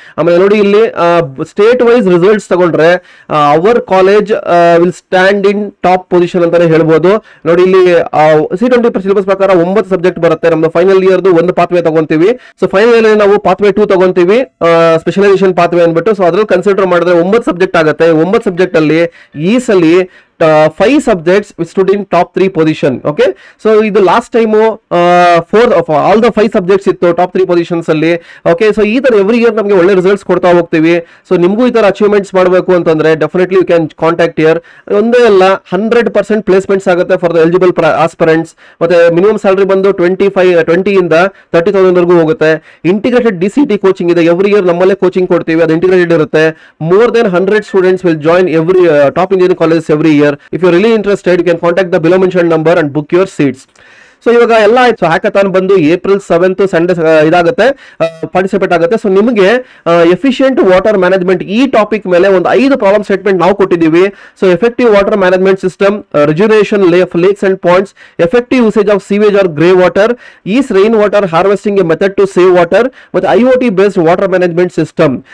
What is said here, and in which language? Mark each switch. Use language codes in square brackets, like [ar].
[kn] ಆಮೇಲೆ ನೋಡಿ ಇಲ್ಲಿ [en] state wise results [kn] ತಗೊಂಡ್ರೆ [en] our college will stand in top position [kn] ಅಂತಾನೆ ಹೇಳ್ಬೋದು. ನೋಡಿ ಇಲ್ಲಿ C20 ಸಿಲೆಬಸ್ ಪ್ರಕಾರ 9 ಸಬ್ಜೆಕ್ಟ್ ಬರುತ್ತೆ. ನಮ್ದು ಫೈನಲ್ ಇಯರ್ದು ಒಂದು ಪಾತ್ವೆ ತಗೊಂತೀವಿ. ಸೊ ಫೈನಲ್ ಇಯರ್ ನಾವು ಪಾತ್ವೆ 2 ತಗೊಂತೀವಿ, ಸ್ಪೆಷಲೈಸೇಷನ್ ಪಾತ್ವೆ ಅಂದ್ಬಿಟ್ಟು. ಸೊ ಅದ್ರಲ್ಲಿ ಕನ್ಸಿಡರ್ ಮಾಡಿದ್ರೆ 9 ಸಬ್ಜೆಕ್ಟ್ ಆಗುತ್ತೆ. 9 ಸಬ್ಜೆಕ್ಟ್ ಅಲ್ಲಿ ಈ ಸಲ [en] 5 subjects which stood in top 3 position. Okay, so [kn] ಇದು [en] last time 4 all the 5 subjects [kn] ಇತ್ತು [en] Top 3 positions ಅಲ್ಲಿ. [kn] ಓಕೆ, ಸೊ ಈ ತರ ಎವ್ರಿ ಇಯರ್ ನಮಗೆ ಒಳ್ಳೆ ರಿಸಲ್ಟ್ಸ್ ಕೊಡ್ತಾ ಹೋಗ್ತೀವಿ. ಸೊ ನಿಮಗೂ ಈ ತರ ಅಚೀವ್ಮೆಂಟ್ಸ್ ಮಾಡಬೇಕು ಅಂತಂದ್ರೆ [en] Definitely you can contact here. [kn] ಒಂದೇ ಅಲ್ಲ, [en] 100% placements [kn] ಆಗುತ್ತೆ [en] For the eligible aspirants. [kn] ಮತ್ತೆ ಮಿನಿಮಮ್ ಸ್ಯಾಲರಿ ಬಂದು 20 ಇಂದ 30,000 ವರೆಗೂ ಹೋಗುತ್ತೆ. ಇಂಟಿಗ್ರೇಟೆಡ್ DCT ಕೋಚಿಂಗ್ ಇದೆ, ಎವ್ರಿ ಇಯರ್ ನಮ್ಮಲ್ಲೇ ಕೋಚಿಂಗ್ ಕೊಡ್ತೀವಿ, ಅದು ಇಂಟಿಗ್ರೇಟೆಡ್ ಇರುತ್ತೆ. [en] more than 100 students will join every top engineering colleges every year. If you're really interested, you can contact the below mentioned number and book your seats. [kn] So ಇವಾಗ ಎಲ್ಲ ಆಯ್ತು. So hackathon ಬಂದು April 7th Sunday ಇದಾಗುತ್ತೆ, participate ಆಗುತ್ತೆ. So ನಿಮಗೆ efficient water management ಈ topic ಮೇಲೆ ಒಂದು 5 ಪ್ರಾಬ್ಲಮ್ ಸ್ಟೇಟ್ಮೆಂಟ್ ನಾವು ಕೊಟ್ಟಿದ್ದೀವಿ. [en] So effective water management system, rejuvenation lakes and ponds, effective usage of sewage or grey water, is rain water harvesting a method to save water, ಮತ್ತೆ IoT based water management system.